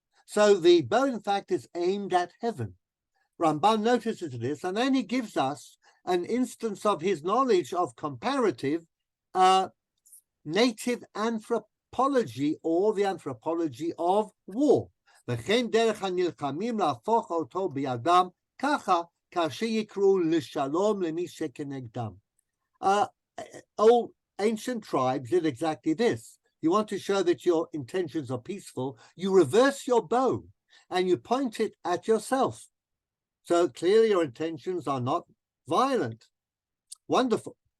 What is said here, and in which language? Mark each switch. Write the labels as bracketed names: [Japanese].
[English] So the bow, in fact, is aimed at heaven. Ramban notices this, and then he gives us an instance of his knowledge of comparative native anthropology, or the anthropology of war. [Hebrew] וכן דרך הנלחמים להפוך אותו בידם, ככה כאשר יקראו לשלום למי שכנגדם. [English] Old ancient tribes did exactly this. You want to show that your intentions are peaceful, you reverse your bow and you point it at yourself. So clearly your intentions are not violent. Wonderful.